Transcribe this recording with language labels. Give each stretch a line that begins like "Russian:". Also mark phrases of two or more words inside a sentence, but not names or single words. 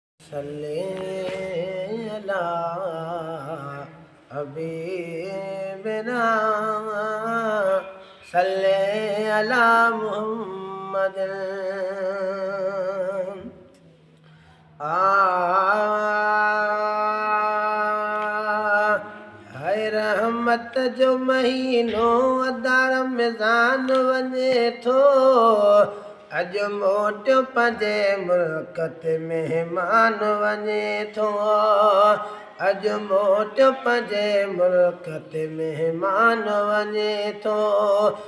Arabic: صلی علی حبیبنا، صلی علی محمد۔
Sindhi: آ، ہے رحمت جو مہینو، ادار رمضان وڃي ٿو۔ اڄ موٽ پنهنجي ملڪ تي مهمان وڃي ٿو۔ اڄ موٽ پنهنجي ملڪ تي مهمان وڃي ٿو۔